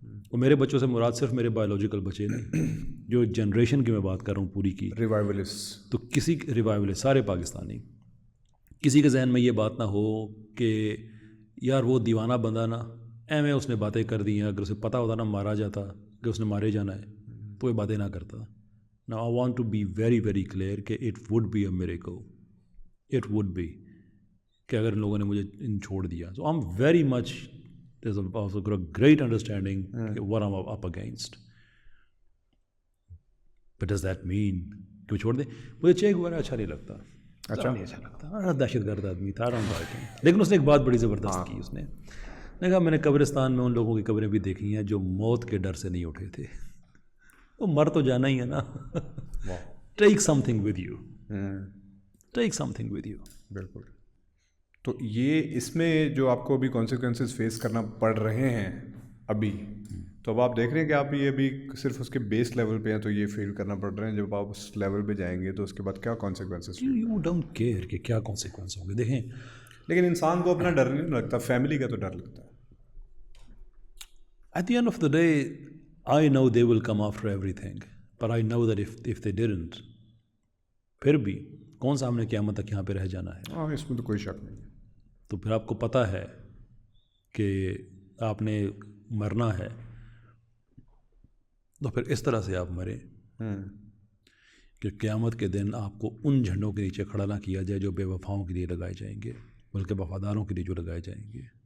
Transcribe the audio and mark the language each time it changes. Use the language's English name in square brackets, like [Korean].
[Urdu] اور میرے بچوں سے مراد صرف میرے بایولوجیکل بچے نہیں، جو جنریشن کی میں بات کر رہا ہوں پوری کی، ریوائولسٹ. تو کسی ریوائولسٹ سارے پاکستانی، کسی کے ذہن میں یہ بات نہ ہو کہ یار وہ دیوانہ بندہ نا ایویں اس نے باتیں کر دی ہیں، اگر اسے پتہ ہوتا نا مارا جاتا کہ اس نے مارے جانا ہے تو یہ باتیں نہ کرتا. [English] Now I want to be very very clear کہ it would be a miracle, it would be [Urdu] کہ اگر ان لوگوں نے مجھے چھوڑ دیا. [English] So I'm very much, there's also got a great understanding what I'm up against. But does that mean [Urdu] کہ وہ چھوڑ دیں؟ مجھے چیک وغیرہ اچھا نہیں لگتا. نہیں اچھا لگتا، دہشت گرد آدمی تھا. لیکن اس نے ایک بات بڑی زبردست کی. اس نے کہا میں نے قبرستان میں ان لوگوں کی قبریں بھی دیکھی ہیں جو موت کے ڈر سے نہیں اٹھے تھے. وہ مر تو جانا ہی ہے نا. [English] take something with you, [Urdu] take some thing with you. بالکل. تو یہ اس میں جو آپ کو ابھی کانسیکوینسز فیس کرنا پڑ رہے ہیں ابھی، تو اب آپ دیکھ رہے ہیں کہ آپ یہ ابھی صرف اس کے بیس لیول پہ ہیں تو یہ فیل کرنا پڑ رہے ہیں. جب آپ اس لیول پہ جائیں گے تو اس کے بعد کیا کانسیکوینسز؟ [English] you don't care [Urdu] کہ کیا کانسیکوینس ہوں گے. دیکھیں، لیکن انسان کو اپنا ڈر نہیں لگتا، فیملی کا تو ڈر لگتا ہے. [English] At the end of the day, I know they will come after everything, but I know that if they didn't, [Urdu] پھر بھی کون سا ہم نے قیامت تک یہاں پہ رہ جانا ہے. ہاں، اس میں تو کوئی شک نہیں. تو پھر آپ کو پتہ ہے کہ آپ نے مرنا ہے، تو پھر اس طرح سے آپ مریں کہ قیامت کے دن آپ کو ان جھنڈوں کے نیچے کھڑا نہ کیا جائے جو بے وفاؤں کے لیے لگائے جائیں گے، بلکہ وفاداروں کے لیے جو لگائے جائیں گے.